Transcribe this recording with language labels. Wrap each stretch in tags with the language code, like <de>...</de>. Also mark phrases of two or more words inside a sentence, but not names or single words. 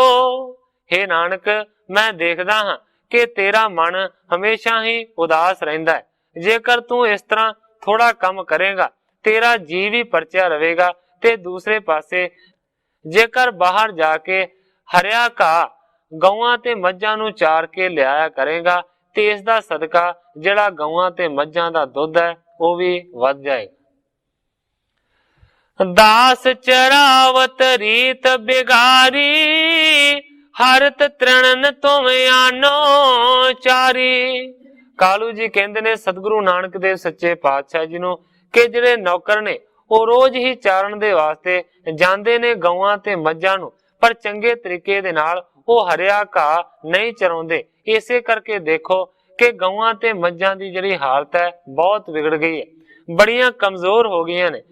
<pa>ਹੇ ਨਾਨਕ, ਮੈਂ ਵੇਖਦਾ ਹਾਂ ਕਿ ਤੇਰਾ ਮਨ ਹਮੇਸ਼ਾ ਹੀ ਉਦਾਸ ਰਹਿੰਦਾ ਹੈ, ਜੇਕਰ ਤੂੰ ਇਸ ਤਰ੍ਹਾਂ ਥੋੜ੍ਹਾ ਕੰਮ ਕਰੇਗਾ ਤੇਰਾ ਜੀ ਵੀ ਪਰਚਿਆ ਰਹੇਗਾ। ਤੇ ਦੂਸਰੇ ਪਾਸੇ ਜੇਕਰ ਬਾਹਰ ਜਾਕੇ ਹਰਿਆ ਘਾਹ ਗਊਆਂ ਤੇ ਮੱਝਾਂ ਨੂੰ ਚਾਰ ਕੇ ਲਿਆਇਆ ਕਰੇਗਾ ਤੇ ਇਸ ਦਾ ਸਦਕਾ ਜਿਹੜਾ ਗਊਆਂ ਤੇ ਮੱਝਾਂ ਦਾ ਦੁੱਧ ਹੈ ਉਹ ਵੀ ਵਧ ਜਾਏਗਾ।</pa> <hi>दास चरावत रीत बिगारी, हरत तृणन तुम आनो चारी।</hi> <pa>ਕਾਲੂ ਜੀ ਕਹਿੰਦੇ ਨੇ ਸਤਿਗੁਰੂ ਨਾਨਕ ਦੇਵ ਸੱਚੇ ਪਾਤਸ਼ਾਹ ਜੀ ਨੂੰ ਕਿ ਜਿਹੜੇ ਨੌਕਰ ਨੇ ਉਹ ਰੋਜ਼ ਹੀ ਚਾਰਨ ਦੇ ਵਾਸਤੇ ਜਾਂਦੇ ਨੇ ਗਊਆਂ ਤੇ ਮੱਝਾਂ ਨੂੰ, ਪਰ ਚੰਗੇ ਤਰੀਕੇ ਦੇ ਨਾਲ ਉਹ ਹਰਿਆ ਘਾਹ ਨਹੀਂ ਚਰਾਉਂਦੇ। ਇਸੇ ਕਰਕੇ ਵੇਖੋ ਕਿ ਗਊਆਂ ਤੇ ਮੱਝਾਂ ਦੀ ਜਿਹੜੀ ਹਾਲਤ ਹੈ ਬਹੁਤ ਵਿਗੜ ਗਈ ਹੈ, ਬੜੀਆਂ ਕਮਜ਼ੋਰ ਹੋ ਗਈਆਂ ਨੇ।</pa>